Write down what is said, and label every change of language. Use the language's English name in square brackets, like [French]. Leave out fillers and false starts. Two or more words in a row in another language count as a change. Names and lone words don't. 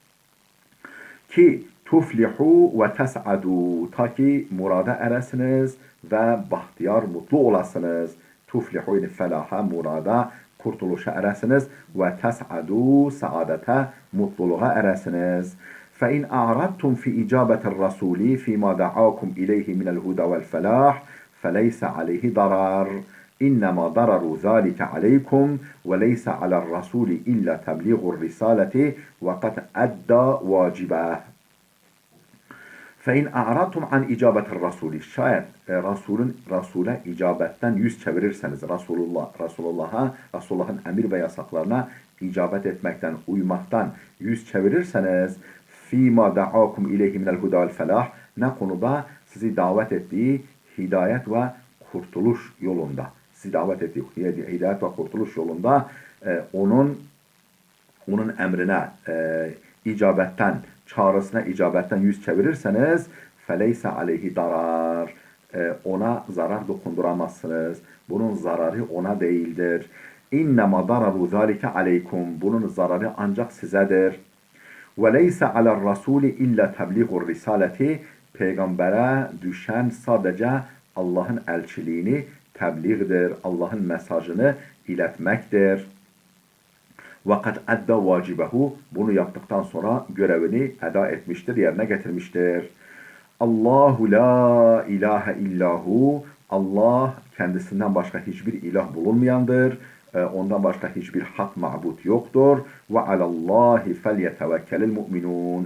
[Turkish] Ki [Arabic] تفلحوا وتسعدوا, [Turkish] ta ki murada eresiniz ve bahtiyar, mutlu olasınız. Tuflihu yani felaha, murada, kurtuluşa eresiniz ve tes'adu saadete mutluluğa eresiniz. [Arabic] فَاِنْ اَعْرَضْتُمْ فِي اِجَابَةِ الرَّسُولِ فِي مَا دَعَاكُمْ اِلَيْهِ مِنَ الْهُدَى وَالْفَلَاحِ فَلَيْسَ عَلَيْهِ ضَرَرٌ اِنَّمَا ضَرَرُ ذَٰلِكَ عَلَيْكُمْ وَلَيْسَ عَلَى الرَّسُولِ اِلَّا تَبْلِيغُ الرِّسَالَةِ وَقَدْ اَدَّى وَاجِبَهُ. فَاِنْ اَعْرَضْتُمْ عَنْ اِجَابَةِ الرَّسُولِ [Turkish] Şayet Resul'e icabetten yüz çevirirseniz, Resulullah'ın emir ve yasaklarına icabet etmekten, uymaktan yüz çevirirseniz, [Arabic] فِيمَا دَعَاكُمْ اِلَيْهِ مِنَ الْهُدَى وَالْفَلَاحِ [Turkish] Ne konuda? Sizi davet ettiği hidayet ve kurtuluş yolunda. Sizi davet ettiği hidayet ve kurtuluş yolunda onun emrine icabetten, çağrısına icabetten yüz çevirirseniz [Arabic] فَلَيْسَ عَلَيْهِ [Turkish] darar ona zarar dokunduramazsınız. Bunun zararı ona değildir. [Arabic] اِنَّمَا دَرَرُ ذَٰلِكَ عَلَيْكُمْ [Turkish] Bunun zararı ancak sizedir. [Arabic] وَلَيْسَ عَلَى الرَّسُولِ اِلَّا تَبْلِغُ الرِّسَالَةِ [Turkish] Peygambere düşen sadece Allah'ın elçiliğini tebliğdir. Allah'ın mesajını iletmektir. [Arabic] وَقَدْ اَدَّى وَاجِبَهُ [Turkish] Bunu yaptıktan sonra görevini eda etmiştir, yerine getirmiştir. [Arabic] الله لا إله إلا هو [Turkish] Allah kendisinden başka hiçbir ilah bulunmayandır. Ondan başka hiçbir hak ma'bud yoktur. [Arabic] وعلى الله فليتوكل المؤمنون.